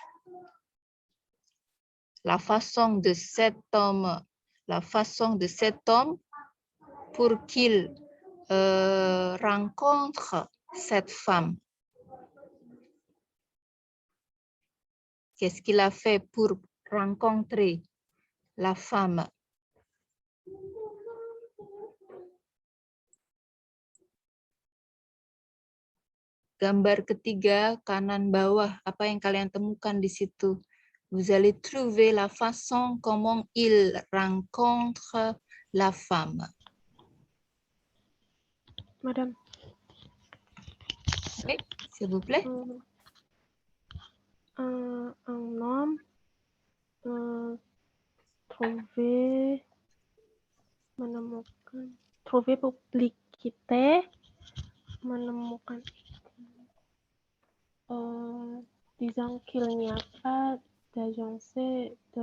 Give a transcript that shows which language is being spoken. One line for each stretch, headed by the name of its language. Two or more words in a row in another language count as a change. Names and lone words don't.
French: La façon de cet homme pour qu'il rencontre cette femme. Qu'est-ce qu'il a fait pour rencontrer la femme?
Indonesian: Gambar ketiga, kanan bawah, apa yang kalian temukan di situ?
French: Vous allez trouver la façon comment il rencontre la femme. Madame. Oui, s'il vous plaît. Un homme trouver publicité, menemukan disant qu'il n'y a pas d'agence de